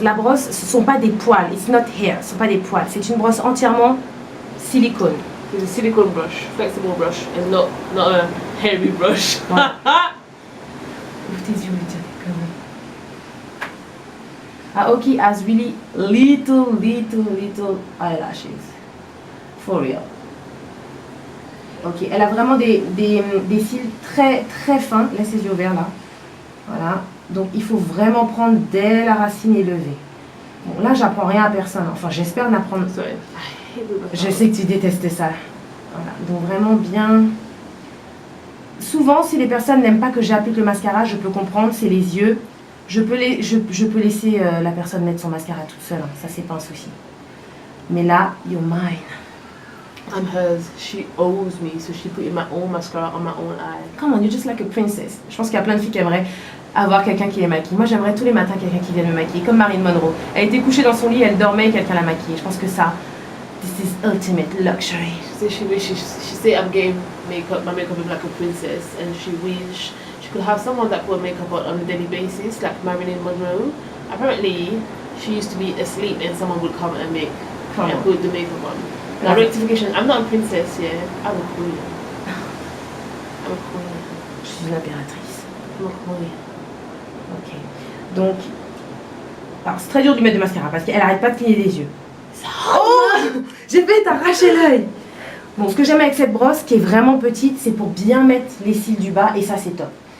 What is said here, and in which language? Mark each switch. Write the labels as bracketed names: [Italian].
[French] La brosse, ce sont pas des poils. [English] It's not hair. [French] Ce sont pas des poils. C'est une brosse entièrement silicone. [English] It's a silicone brush, flexible brush, and not a hairy brush. [French] Voilà. Ouvre tes yeux, [English] Aoki has really little eyelashes. For real. [French] Ok, elle a vraiment des cils très très fins. Laisse ses yeux ouverts là. Voilà. Donc il faut vraiment prendre dès la racine élevée. Bon, là j'apprends rien à personne. Enfin j'espère n'apprendre. Je sais que tu détestes ça. Voilà. Donc vraiment bien. Souvent si les personnes n'aiment pas que j'applique le mascara, je peux comprendre, c'est les yeux. Je peux laisser la personne mettre son mascara toute seule. Hein. Ça c'est pas un souci. Mais là, [English] you're mine. I'm hers. She owes me, so she put in my own mascara on my own eye. Come on, you're just like a princess. [French] Je pense qu'il y a plein de filles qui aimeraient avoir quelqu'un qui les maquille. Moi, j'aimerais tous les matins quelqu'un qui vienne me maquiller, comme Marilyn Monroe. Elle était couchée dans son lit, elle dormait et quelqu'un la maquillait. Je pense que ça, [English] this is ultimate luxury. So she said I'm getting makeup, my makeup is like a princess, and she wish she could have someone that put makeup on a daily basis, like Marilyn Monroe. Apparently, she used to be asleep and someone would come and put the makeup on. Now, rectification, I'm not a princess, yeah. I'm a queen. I'm a queen. [French] Je suis une impératrice. [English] I'm a queen. Ok. [French] Donc, alors c'est très dur de lui mettre de mascara parce qu'elle arrête pas de cligner des yeux. Oh, j'ai fait t'arracher l'œil. Bon, ce que j'aime avec cette brosse qui est vraiment petite, c'est pour bien mettre les cils du bas et ça c'est top.